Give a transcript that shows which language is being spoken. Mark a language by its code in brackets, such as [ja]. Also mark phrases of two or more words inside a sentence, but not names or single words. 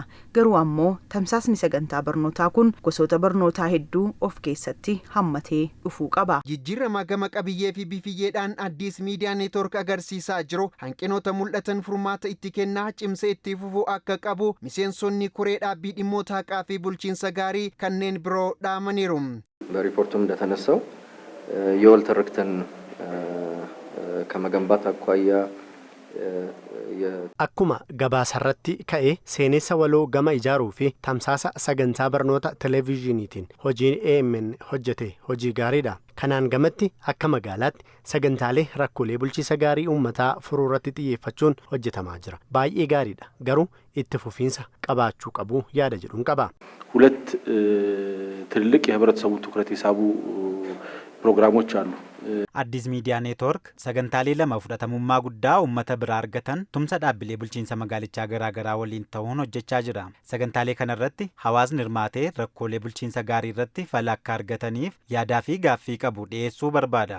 [om] Garuu ammoo tamsaasni sagantaa barnootaa kun gosoota barnootaa hedduu of keessatti hammatee dhufuu qaba. Jijjiirama gama qabiyyee fi bifiyyeedhaan Addis Miidiyaa Neetwoork agarsiisaa jiru hanqinoota mul'atan furmaata itti kennaa cimsee itti fufuu akka qabu miseensonni koree dhaabbii dhimmoota haqaa fi bulchiinsa gaarii kanneen biroo dhaamaniiru. [am] በሪፖርቱም እንደተነሳው የወል ትርክትን ከመገንባት አኳያ [om] akkuma gabaasarratti ka'e seenessa waloo gama ijaaruu fi tamsaasa sagantaa barnoota televiizhiniitiin hojiin AMN hojjete hojii gaariidha. Kanaan gamatti akka magaalaatti sagantaalee rakkoolee bulchiinsa gaarii uummataa furuu irratti xiyyeeffachuun hojjetamaa jira. Baay'ee gaariidha. Garuu itti fufiinsa qabaachuu qabu yaada jedhuun qaba. [am] ሁለት ትልልቅ የህብረተሰቡ ትኩረት የሳቡ ፕሮግራሞች አሉ። [om] Addis Miidiyaa Neetwoork sagantaalee lama fudhatamummaa guddaa uummata biraa argatan tumsa dhaabbilee bulchiinsa magaalichaa garaagaraa waliin ta'uun hojjechaa jira. Sagantaalee kanarratti hawaasni hirmaatee rakkoolee bulchiinsa gaarii irratti fala akka argataniif yaadaa fi gaaffii qabu dhiyeessuu barbaada.